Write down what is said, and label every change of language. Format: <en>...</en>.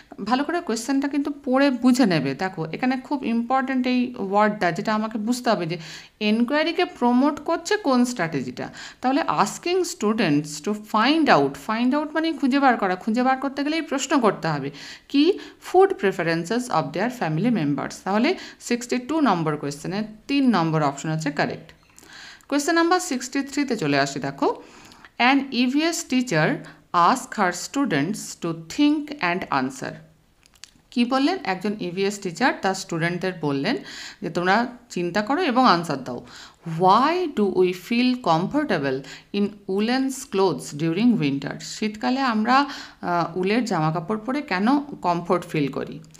<bn>ভালো করে কোয়েশ্চেনটা কিন্তু পড়ে বুঝে নেবে। দেখো এখানে খুব ইম্পর্ট্যান্ট এই ওয়ার্ডটা, যেটা আমাকে বুঝতে হবে যে এনকোয়ারিকে প্রমোট করছে কোন স্ট্র্যাটেজিটা। তাহলে</bn> <en>asking students to find out</en> <bn>মানে খুঁজে বার করা, খুঁজে বার করতে গেলেই প্রশ্ন করতে হবে কি,</bn> <en>Food preferences of their family members.</en> <bn>তাহলে 62 নম্বর কোয়েশ্চেনের 3 নম্বর অপশান হচ্ছে কারেক্ট। কোয়েশ্চেন নাম্বার 63তে চলে আসি। দেখো</bn> <en>An EVS teacher ask her students to think and answer.</en> <bn>কি বললেন, একজন EVS টিচার তার স্টুডেন্টদের বললেন যে তোমরা চিন্তা করো এবং আনসার দাও।</bn> <en>Why do we feel comfortable in woollens clothes during winter.</en> <bn>শীতকালে আমরা উলের জামা কাপড় পরে কেন কমফোর্ট ফিল করি।</bn>